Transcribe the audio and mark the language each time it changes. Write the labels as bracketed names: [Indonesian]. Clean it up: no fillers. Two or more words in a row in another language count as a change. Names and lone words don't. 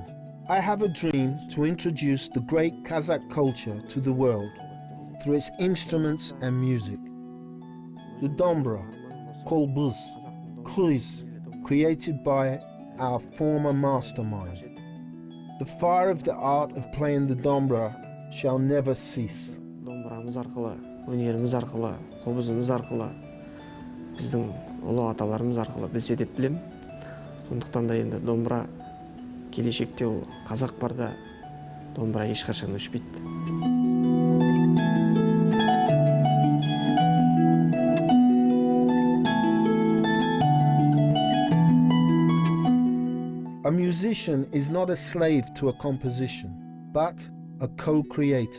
[English] I have a dream to introduce the great Kazakh culture to the world through its instruments and music. The dombra, kolbuz, Kyui, created by our former mastermind. The fire of the art of playing the dombra shall never cease. [Kazakh] Домбырамыз арқылы, өнеріміз арқылы, қобызымыз арқылы, біздің ұлы аталарымыз арқылы білсе деп білем. Сондықтан да енді домбыра келешекте ол қазақ барда домбыра ешқашан өшпейді. [English] A musician is not a slave to a composition, but a co-creator.